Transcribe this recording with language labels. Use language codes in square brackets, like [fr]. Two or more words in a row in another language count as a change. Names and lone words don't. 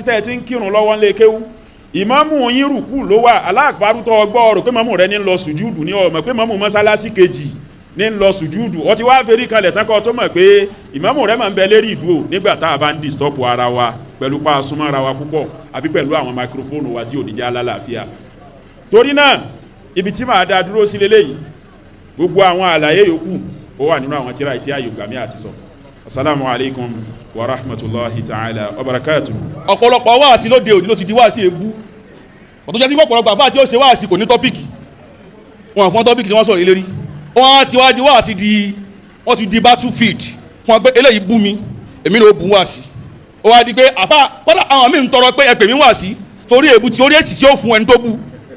[yo] tẹ́ ẹ ti ń kírun lọ́wọ́ ńlẹ̀ kéwú ìmámù yín rùkú ló wà aláàpárútọ́ ọgbọ́ ọ̀rọ̀ pé mọ́mù rẹ ní lọ sùjúdù ní ọmọ pé mọ́mù mọ́sálásí kejì ní lọ sùjúdù ó ti wá fèrí kanlẹ̀ tán kọ́ tó mọ̀ pé ìmámù rẹ máa ń bẹ lérí ìdúró nígbà tá a bá ń dìstọ́pù ara wa pẹ̀lú pa súnmọ́ ara wa púpọ̀ àbí pẹ̀lú àwọn máikrófóònù wa tí ò ní jẹ́ alálàáfíà torí náà ibi tí màá dá dúró sí leléyìí gbogbo àwọn àlàyé yòókù ó wà nínú àwọn tírà tí ayò gbàmí àti sọ [ar] السلام عليكم ورحمة الله تعالى وبركاته. [yo] ọ̀pọ̀lọpọ̀ wáàsí lóde òní ló ti di wáàsí ebú ọ̀tún jẹ́ sí ọ̀pọ̀lọpọ̀ àfáà tí ó ṣe wáàsí kò ní tọ́pìkì wọn fún tọ́pìkì tí wọ́n sọ̀rọ̀ ìlérí wọ́n ti wá di wáàsí di wọ́n ti di battlefield fún wọn pé eléyìí bú mi èmi ló bú wáàsí ó wá di pé àfa kọ́dà àwọn míì ń tọrọ pé ẹ pè mí wá sí torí èbú tí orí ètì tí ó fún ẹni tó bú